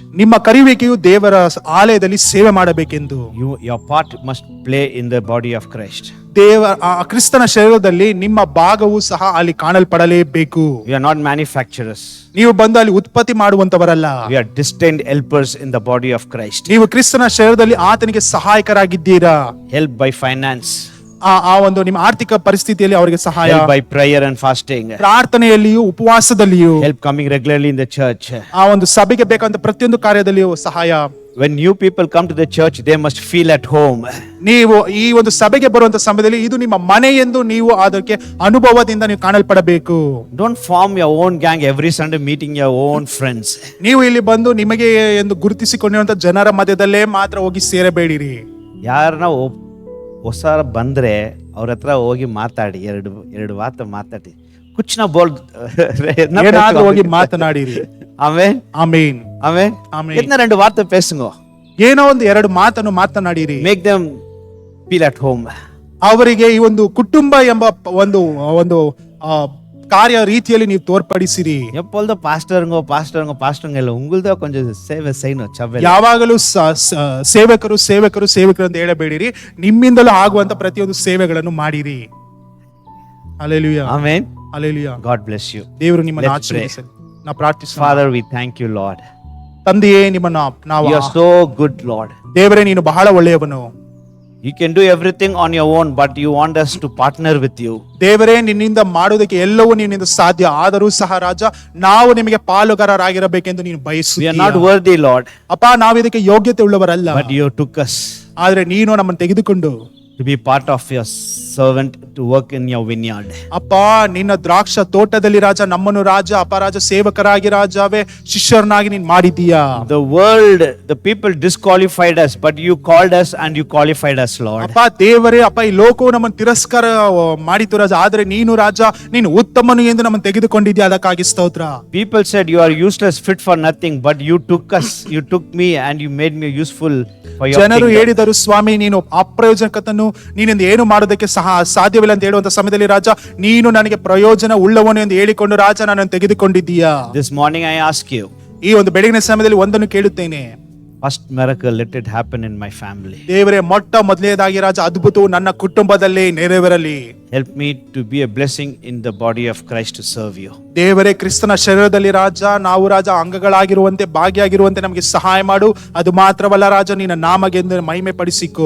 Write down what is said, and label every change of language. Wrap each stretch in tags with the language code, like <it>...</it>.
<kn>ನಿಮ್ಮ ಕರೆಯುವಿಕೆಯು ದೇವರ ಆಲಯದಲ್ಲಿ ಸೇವೆ ಮಾಡಬೇಕೆಂದು.</kn> <en>Your part must play in the body of Christ.</en> <kn>ಕ್ರಿಸ್ತನ ಶರೀರದಲ್ಲಿ ನಿಮ್ಮ ಭಾಗವು ಸಹ ಅಲ್ಲಿ ಕಾಣಲ್ಪಡಲೇಬೇಕು.</kn> <en>We are not manufacturers.</en> <kn>ನೀವು ಬಂದು ಅಲ್ಲಿ ಉತ್ಪತ್ತಿ ಮಾಡುವಂತವರಲ್ಲ.</kn> <en>We are destined helpers in the body of Christ.</en> <kn>ನೀವು ಕ್ರಿಸ್ತನ ಶರೀರದಲ್ಲಿ ಆತನಿಗೆ ಸಹಾಯಕರಾಗಿದ್ದೀರಾ.</kn> <en>Help by finance,</en> <kn>ಆ ಒಂದು ನಿಮ್ಮ ಆರ್ಥಿಕ ಪರಿಸ್ಥಿತಿಯಲ್ಲಿ ಅವರಿಗೆ ಸಹಾಯ,</kn> <en>help by prayer and fasting,</en> <kn>ಪ್ರಾರ್ಥನೆಯಲ್ಲಿಯೂ ಉಪವಾಸದಲ್ಲಿಯೂ,</kn> <en>help coming regularly in the church.</en> <kn>ಆ ಒಂದು ಸಭೆಗೆ ಬೇಕಾದಂತ ಪ್ರತಿಯೊಂದು ಕಾರ್ಯದಲ್ಲಿಯೂ ಸಹಾಯ.</kn> <en>When new people come to the church, they must feel at home.</en> <kn>ನೀವು ಈ ಒಂದು ಸಭೆಗೆ ಬರುವಂತ ಸಮಯದಲ್ಲಿ ಇದು ನಿಮ್ಮ ಮನೆ ಎಂದು ನೀವು ಅದಕ್ಕೆ ಅನುಭವದಿಂದ ನೀವು ಕಾಣಲ್ಪಡಬೇಕು.</kn> <en>Don't form your own gang every Sunday meeting your own friends.</en> <kn>ನೀವು ಇಲ್ಲಿ ಬಂದು ನಿಮಗೆ ಎಂದು ಗುರುತಿಸಿಕೊಂಡಿರುವಂತ ಜನರ ಮಧ್ಯದಲ್ಲೇ ಮಾತ್ರ ಹೋಗಿ ಸೇರಬೇಡಿರಿ. ಯಾರನ್ನ ಹೊಸಾರ ಬಂದ್ರೆ ಅವ್ರ ಹತ್ರ ಹೋಗಿ ಮಾತಾಡಿ, ಎರಡು ಮಾತು ಮಾತಾಡಿ,</kn> <hi>ಕುಚ್ನ ಬೋಲ್</hi> <kn>ಏನಾದ್ರೂ ಹೋಗಿ ಮಾತನಾಡಿರಿ. ಆಮೆನ್. ಆಮೆನ್. ಆಮೆನ್. ಆಮೆನ್.</kn> <ta>ಎತ್ತನ 2 ವಾರ್ತೆ ಪೇಸುಂಗೋ,</ta> <kn>ಏನೋ ಒಂದು 2 ಮಾತನ್ನು ಮಾತನಾಡಿರಿ.</kn> <en>Make them feel at home.</en> <kn>ಅವರಿಗೆ ಈ ಒಂದು ಕುಟುಂಬ ಎಂಬ ಒಂದು ಕಾರ್ಯ ರೀತಿಯಲ್ಲಿ ನೀವು ತೋರ್ಪಡಿಸಿರಿ.</kn> <ta>எப்பொழுது பாஸ்டருங்க இல்ல உங்களுதா கொஞ்சம் சேவை செய்யணும் சபையில.</ta> <kn>ಯಾವಾಗಲೂ ಸೇವಕರು ಅಂತ ಹೇಳಬೇಡಿರಿ. ನಿಮ್ಮಿಂದಲೂ ಆಗುವಂತ ಪ್ರತಿಯೊಂದು ಸೇವೆಗಳನ್ನು ಮಾಡಿರಿ. Hallelujah. Amen. Hallelujah.</kn> <en>God bless you.</en> <kn>ದೇವರು ನಿಮ್ಮನ್ನು</kn> <en>Let's</en> <kn>ಆಶೀರ್ವದಿಸಲಿ. ನಾವು ಪ್ರಾರ್ಥಿಸೋಣ.</kn> <en>Father, we thank you, Lord.</en> <kn>ತಂದೆಯೇ, ನಿಮ್ಮನ್ನು ನಾವು</kn> <en>You are so good, Lord.</en> <kn>ದೇವರೇ, ನೀನು ಬಹಳ ಒಳ್ಳೆಯವನು.</kn> <en>You can do everything on your own, but you want us to partner with you.</en> <kn>ದೇವರೇ, ನಿನ್ನಿಂದ ಮಾಡುವುದಕ್ಕೆ ಎಲ್ಲವೂ ನಿನ್ನಿಂದ ಸಾಧ್ಯ. ಆದರೂ ಸಹ ರಾಜ, ನಾವು ನಿಮಗೆ ಪಾಲುಗಾರರಾಗಿರಬೇಕೆಂದು ನೀನು</kn> <en>We are</en> <kn>ಬಯಸುತ್ತೀಯ.</kn> <en>not worthy, Lord,</en> <kn>ಅಪ್ಪ, ನಾವು ಇದಕ್ಕೆ ಯೋಗ್ಯತೆ ಉಳ್ಳವರಲ್ಲ,</kn> <en>but you took us</en> <kn>ಆದ್ರೆ ನೀನು ನಮ್ಮನ್ನು ತೆಗೆದುಕೊಂಡು</kn> <en>to be part of your servant to work in your vineyard.</en> <kn>ಅಪ್ಪ, ನಿನ್ನ ದ್ರಾಕ್ಷ ತೋಟದಲ್ಲಿ ರಾಜ ನಮ್ಮನ್ನು ರಾಜ ಅಪರಾಜ ಸೇವಕರಾಗಿ ರಾಜವೇ ಶಿಷ್ಯರನ್ನಾಗಿ ನೀನು ಮಾಡಿದ್ದೀಯಾ.</kn> <en>The world, the people disqualified us, but you called us and you qualified us, Lord.</en> <kn>ಅಪ್ಪ ದೇವರೇ, ಅಪ್ಪ ಈ ಲೋಕವು ನಮ್ಮನ್ನು ತಿರಸ್ಕಾರ ಮಾಡಿತು ರಾಜ, ಆದ್ರೆ ನೀನು ರಾಜ, ನೀನು ಉತ್ತಮನು ಎಂದು ನಮ್ಮನ್ನು ತೆಗೆದುಕೊಂಡಿದ್ಯಾ, ಅದಕ್ಕಾಗಿ ಸ್ತೋತ್ರ.</kn> <en>People said you are useless, fit for nothing, but you took us, you took me, and you made me useful for your</en> <kn>ಜನರು</kn> <en>kingdom.</en> <kn>ಹೇಳಿದರು, ಸ್ವಾಮಿ ನೀನು ಅಪ್ರಯೋಜಕತನು, ನೀನಿಂದ ಏನು ಮಾಡೋದಕ್ಕೆ ಸಹ ಸಾಧ್ಯವಿಲ್ಲ ಅಂತ ಹೇಳುವಂತ ಸಮಯದಲ್ಲಿ ರಾಜ, ನೀನು ನನಗೆ ಪ್ರಯೋಜನ ಉಳ್ಳವನು ಎಂದು ಹೇಳಿಕೊಂಡು ರಾಜ ನನ್ನನ್ನು ತೆಗೆದುಕೊಂಡಿದ್ದೀಯಾ.</kn> <en>This morning I ask you,</en> <kn>ಈ ಒಂದು ಬೆಳಗಿನ ಸಮಯದಲ್ಲಿ ಒಂದನ್ನು ಕೇಳುತ್ತೇನೆ,</kn> <en>first miracle, let it happen in my family.</en> <kn>ದೇವರೇ, ಮೊದಲನೇದಾಗಿ ರಾಜ ಅದ್ಭುತವು ನನ್ನ ಕುಟುಂಬದಲ್ಲಿ ನೆರವೇರಲಿ.</kn> <en>Help me to be a blessing in the body of Christ to serve you.</en> <kn>ದೇವರೇ, ಕ್ರಿಸ್ತನ ಶರೀರದಲ್ಲಿ ರಾಜ ನಾವು ರಾಜ ಅಂಗಗಳಾಗಿರುವಂತೆ ಭಾಗಿಯಾಗಿರುವಂತೆ ನಮಗೆ ಸಹಾಯ ಮಾಡು. ಅದು ಮಾತ್ರವಲ್ಲ ರಾಜ, ನಿನ್ನ ನಾಮಗೆಂದು ಮಹಿಮೆ ಪಡಿಸಿಕೋ.</kn>